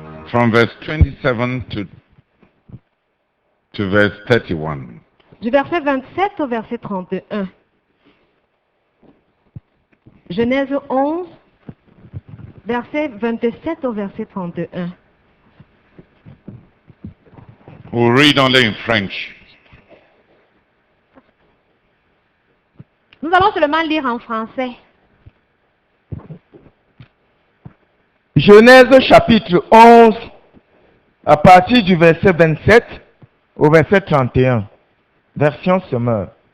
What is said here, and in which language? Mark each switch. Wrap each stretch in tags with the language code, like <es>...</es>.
<en>From verse 27 to verse 31.</en> <fr>Du verset 27 au verset 31. Genèse 11, verset 27 au verset 31.</fr> <en>We'll read only in French.</en> <fr>Nous allons seulement lire en français. Genèse chapitre 11, à partir du verset 27 au verset 31, version Semeur.</fr>